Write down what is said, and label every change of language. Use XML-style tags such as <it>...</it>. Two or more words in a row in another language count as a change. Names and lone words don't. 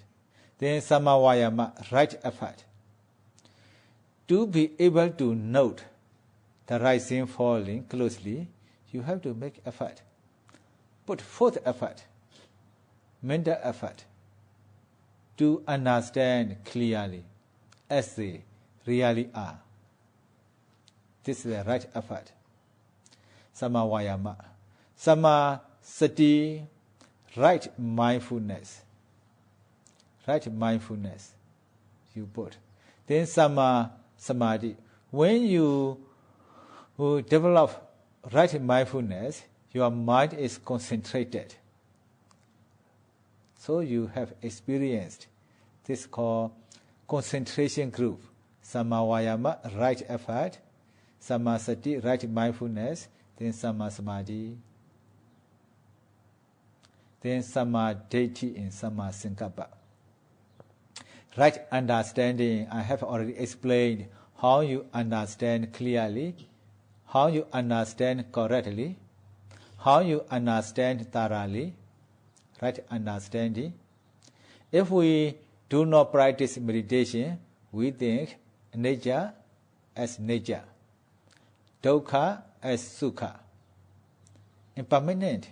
<en>Then</en> <pi>sama vayama,</pi> <en>right effort. To be able to note the rising, falling closely, you have to make effort. Put forth effort, mental effort, to understand clearly as they really are. This is the right effort.</en> <pi>Sama vayama. Sama sati,</pi> <en>right mindfulness. Right mindfulness, you put.</en> <pi>Then sama samadhi.</pi> <en>When you develop right mindfulness, your mind is concentrated. So you have experienced this called concentration group.</en> <pi>Sama vayama,</pi> <en>right effort.</en> <pi>Sama sati,</pi> <en>right mindfulness. Then</en> <pi>sama samadhi.</pi> <en>Then</en> <pi>sama deity</pi> <en>and</en> <pi>sama sankappa.</pi> <en>Right understanding, I have already explained how you understand clearly, how you understand correctly, how you understand thoroughly. Right understanding. If we do not practice meditation, we think nature as nature, dukkha as sukha, impermanent.</en>